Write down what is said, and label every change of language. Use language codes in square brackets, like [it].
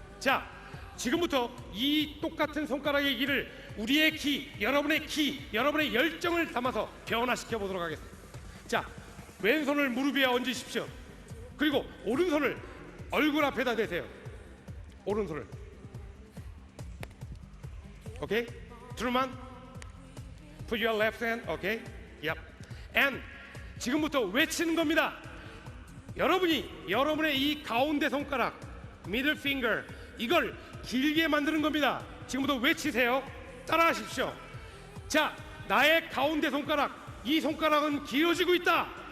[ko] 자, 지금부터 이 똑같은 손가락의 길을 우리의 기, 여러분의 열정을 담아서 변화시켜 보도록 하겠습니다. 자, 왼손을 무릎 위에 얹으십시오. 그리고 오른손을 얼굴 앞에다 대세요. 오른손을. [en] 오케이? 트루만, put your left hand. 오케이? Yep. [ko] And 지금부터 외치는 겁니다. 여러분의 이 가운데 손가락, [en] middle finger, [ko] 이걸 길게 만드는 겁니다. 지금부터 외치세요. 따라하십시오. 자, 나의 가운데 손가락, 이 손가락은 길어지고 있다.